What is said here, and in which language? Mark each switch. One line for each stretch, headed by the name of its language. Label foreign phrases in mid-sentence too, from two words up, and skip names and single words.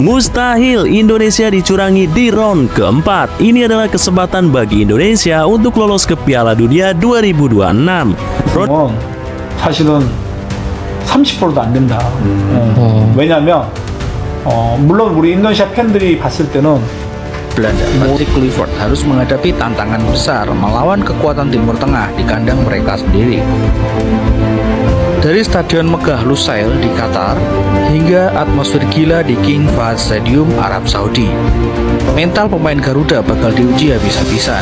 Indonesian: Mustahil Indonesia dicurangi di round keempat. Ini adalah kesempatan bagi Indonesia untuk lolos ke Piala Dunia 2026.
Korean: 사실은 30%도 안 된다. 왜냐하면 물론 우리 인도네시아 팬들이 봤을 때는
Indonesian: Belanda, Patrick Kluivert harus menghadapi tantangan besar melawan kekuatan Timur Tengah di kandang mereka sendiri. Dari Stadion Megah Lusail di Qatar hingga atmosfer gila di King Fahd Stadium Arab Saudi, mental pemain Garuda bakal diuji habis-habisan.